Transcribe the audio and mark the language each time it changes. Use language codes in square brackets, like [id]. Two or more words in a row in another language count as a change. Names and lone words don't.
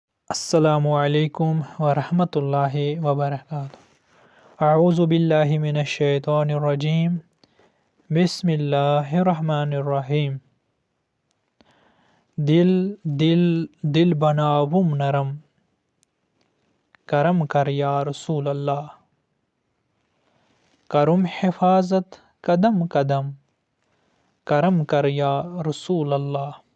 [ar] السلام عليكم ورحمة الله وبركاته. أعوذ بالله من الشيطان الرجيم۔ بسم الله الرحمن الرحيم. [ur] دل دل دل بناوم نرم، کرم کر [ar] يا رسول الله. [ur] کرم حفاظت قدم قدم، کرم کر [ar] يا رسول الله.